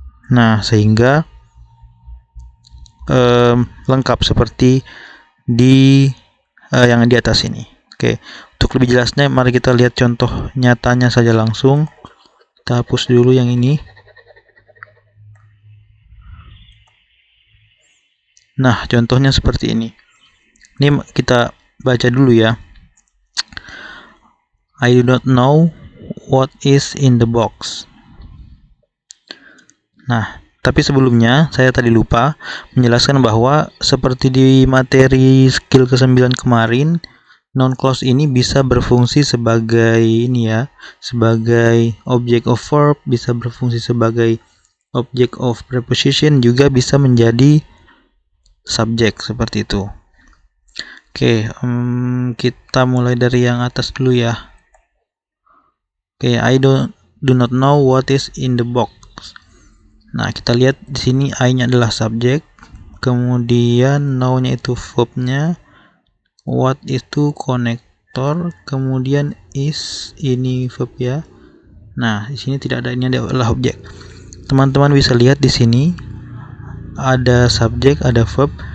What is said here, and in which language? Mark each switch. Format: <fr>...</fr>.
<id>Nah, sehingga lengkap seperti di yang di atas ini. Untuk lebih jelasnya mari kita lihat contoh nyatanya saja langsung. Kita hapus dulu yang ini. Nah, contohnya seperti ini. Ini kita baca dulu ya.</id> <en>I do not know what is in the box.</en> <id>Nah, tapi sebelumnya saya tadi lupa menjelaskan bahwa seperti di materi skill ke-9 kemarin, non-clause ini bisa berfungsi sebagai ini ya, sebagai</id> <en>object of verb,</en> <id>bisa berfungsi sebagai</id> <en>object of preposition,</en> <id>juga bisa menjadi subjek seperti itu. Kita mulai dari yang atas dulu ya.</id> <en>I do not know what is in the box.</en> <id>Nah, kita lihat di sini I-nya adalah subjek, kemudian know-nya itu verb-nya, what itu konektor, kemudian is ini verb ya. Nah, di sini tidak ada, ini adalah objek. Teman-teman bisa lihat di sini ada subjek, ada verb.</id>